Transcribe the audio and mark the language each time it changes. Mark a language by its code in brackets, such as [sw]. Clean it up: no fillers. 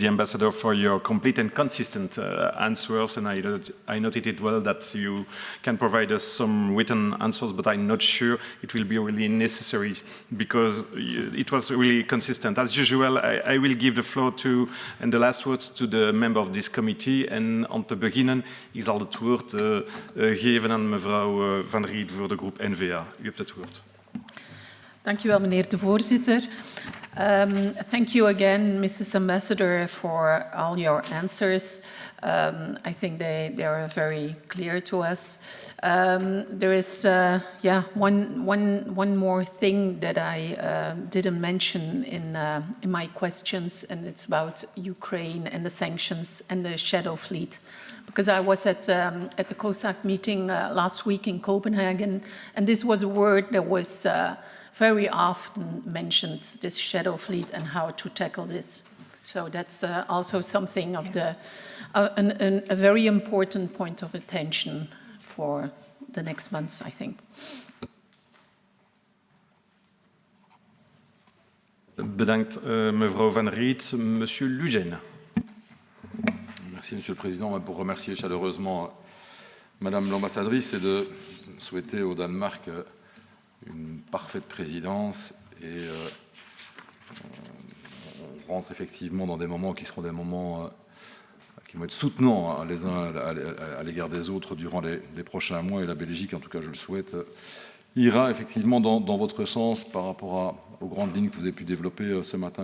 [en] the Ambassador, for your complete and consistent answers. And I noted it well that you can provide us some written answers, but I'm not sure it will be really necessary because it was really consistent. As usual, I will give the floor to, and the last words to the member of this committee. [nl] En om te beginnen, ik zal het woord geven aan mevrouw Van Riet voor de groep N-VA. U hebt het woord. Dank u wel, meneer de voorzitter. [en] Thank you again, Mrs. Ambassador, for all your answers. I think they are very clear to us. There is, one more thing that I didn't mention in my questions, and it's about Ukraine and the sanctions and the shadow fleet. Because I was at the COSAC meeting last week in Copenhagen, and this was a word that was very often mentioned, this shadow fleet and how to tackle this. So that's also something of a very important point of attention for the next months, I think. [nl] Bedankt, mevrouw Van Riet. [fr] Monsieur Lugène. Merci, Monsieur le Président, pour remercier chaleureusement Madame l'ambassadrice et de souhaiter au Danemark une parfaite présidence. Et on rentre effectivement dans des moments qui seront des moments qui vont être soutenants les uns à l'égard des autres durant les prochains mois. Et la Belgique, en tout cas je le souhaite, ira effectivement dans votre sens par rapport aux grandes lignes que vous avez pu développer ce matin.